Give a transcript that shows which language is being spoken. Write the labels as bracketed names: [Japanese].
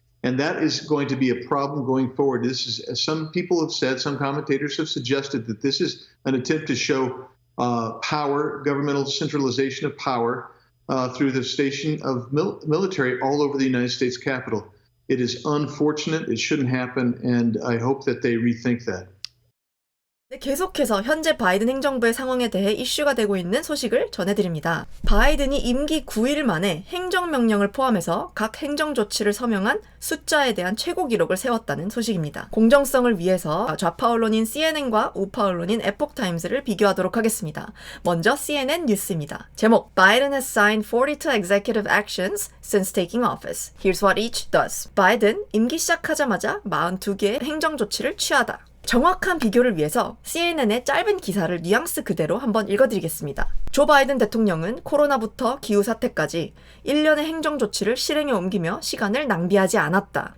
[English] And that is going to be a problem going forward. This is, as some people have said, some commentators have suggested that this is an attempt to show power, governmental centralization of power through the station of military all over the United States Capitol. It is unfortunate. It shouldn't happen. And I hope that they rethink that. [Korean] 네, 계속해서 현재 바이든 행정부의 상황에 대해 이슈가 되고 있는 소식을 전해드립니다. 바이든이 임기 9일 만에 행정명령을 포함해서 각 행정조치를 서명한 숫자에 대한 최고 기록을 세웠다는 소식입니다. 공정성을 위해서 좌파 언론인 CNN과 우파 언론인 에폭타임스를 비교하도록 하겠습니다. 먼저 CNN 뉴스입니다. 제목, [English] Biden has signed 42 executive actions since taking office. Here's what each does. [Korean] 바이든 임기 시작하자마자 42개의 행정조치를 취하다. 정확한 비교를 위해서 CNN의 짧은 기사를 뉘앙스 그대로 한번 읽어드리겠습니다. 조 바이든 대통령은 코로나부터 기후사태까지 1년의 행정조치를 실행에 옮기며 시간을 낭비하지 않았다.